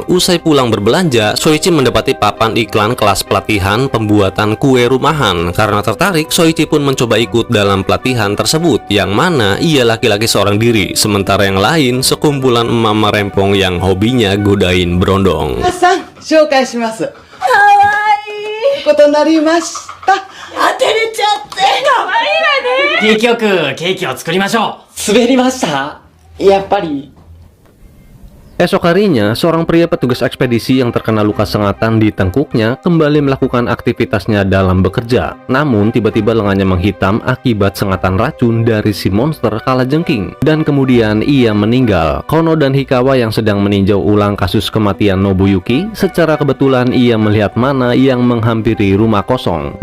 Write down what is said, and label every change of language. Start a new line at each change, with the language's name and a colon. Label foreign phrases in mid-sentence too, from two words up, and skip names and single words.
Indonesian: Usai pulang berbelanja, Soichi mendapati papan iklan kelas pelatihan pembuatan kue rumahan. Karena tertarik, Soichi pun mencoba ikut dalam pelatihan tersebut, yang mana ia laki-laki seorang diri, sementara yang lain sekumpulan emak rempong yang hobinya godain berondong.
Japanese: 紹介します。かわいいことになりました。当てれちゃって。かわいいわね。景気よくケーキを作りましょう。滑りましたやっぱり。
Indonesian: Esok harinya, seorang pria petugas ekspedisi yang terkena luka sengatan di tengkuknya kembali melakukan aktivitasnya dalam bekerja. Namun, tiba-tiba lengannya menghitam akibat sengatan racun dari si monster kalajengking. Dan kemudian ia meninggal. Kono dan Hikawa yang sedang meninjau ulang kasus kematian Nobuyuki, secara kebetulan ia melihat Mana yang menghampiri rumah kosong.